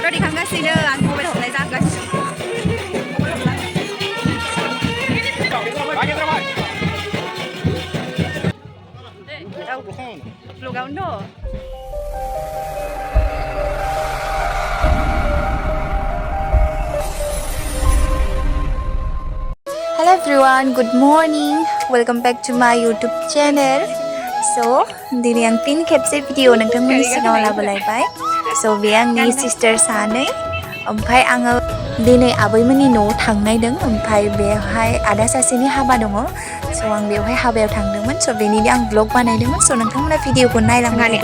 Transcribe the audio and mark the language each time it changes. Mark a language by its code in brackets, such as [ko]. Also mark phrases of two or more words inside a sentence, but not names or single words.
[brx] Ready खालामगासिनो आं मबाइल थुनाय जागासिनो vlogando [en] Hello everyone, good morning. Welcome back to my YouTube channel. So, [brx] dini ang tin खेबसे भिडिअ नोंथांमोननि सिगाङाव लाबोलायबाय. So, बे आंनि सिस्टार सानै. ओमफ्राय आङो दिनै आबैमोननि न'आव थांनायदों. ओमफ्राय बेवहाय आदा सासेनि हाबा दङ. So, आं बेवहाय हाबायाव थांदोंमोन. So, बेनिनो आं ब्लग बानायदोंमोन. So, नोंथांमोना भिडिअखौ नायलांबाय थादो.